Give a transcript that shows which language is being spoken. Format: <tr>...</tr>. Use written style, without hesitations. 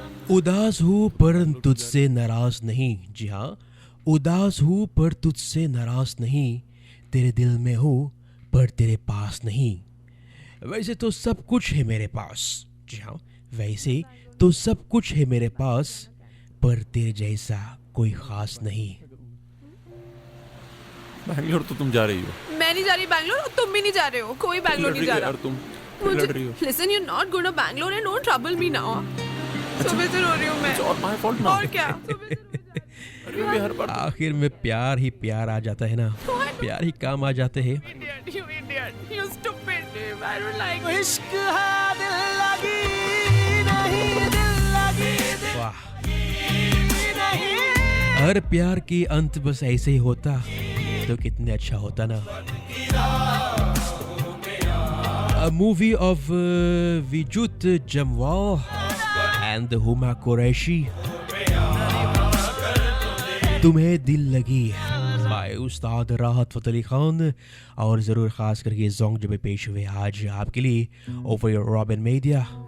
<hi>उदास हूँ पर तुझसे नाराज नहीं, जी हाँ उदास हूँ पर तुझसे नाराज नहीं, तेरे दिल में हूँ पर तेरे पास नहीं, वैसे तो सब कुछ है मेरे पास, जी हाँ वैसे तो सब कुछ है मेरे पास, पर तेरे जैसा कोई खास नहीं। बैंगलोर तो तुम जा रही हो। मैं नहीं जा रही बैंगलोर और तुम भी नहीं जा रहे हो, कोई बैंगलोर नहीं जा रहा। यार तुम लड़ रही हो।</hi> <en>Listen, you're not going to Bangalore and don't trouble me now.</en> <hi>सुबह से रो रही हूँ मैं।</hi> <en>It's all my fault now.</en> <hi>और क्या? अरे भी हर बार आखिर में प्यार ही प्यार आ जाता है ना, प्यार ही काम आ जाते हैं।</hi> <en>Idiot, you idiot, you stupid. I don't like it.</en> <hi>इश्क है दिल लगी नहीं, दिल लगी वाह, नहीं, हर प्यार की अंत बस ऐसे ही होता तो कितने अच्छा होता ना।</hi> <en>A movie of Vijut Jamwal and Huma Qureshi,</en> <hi>तुम्हें दिल लगी बाय उस्ताद राहत फ़तेह अली खान, और ज़रूर ख़ास करके ये सॉन्ग जब पेश हुए आज आपके लिए</hi> <en>over Robin Media.</en>